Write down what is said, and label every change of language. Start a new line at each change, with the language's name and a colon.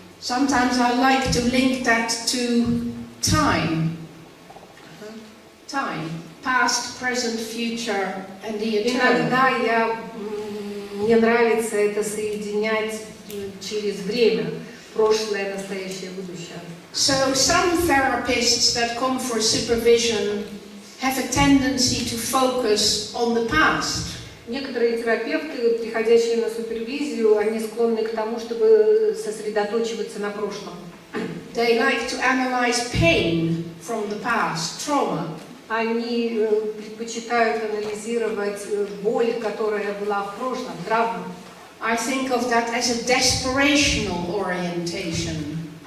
English: Sometimes I like to link that to time. Time. Past, present, future, and the eternal.
Russian: Иногда мне нравится это соединять через время. Прошлое, настоящее, будущее.
English: So some therapists that come for supervision have a tendency to focus on the past.
Russian: Некоторые терапевты, приходящие на супервизию, они склонны к тому, чтобы сосредоточиваться на прошлом.
English: They like to analyze pain from the past, trauma.
Russian: Они предпочитают анализировать боль, которая была в прошлом, травму.
English: I think of that as a desperational orientation.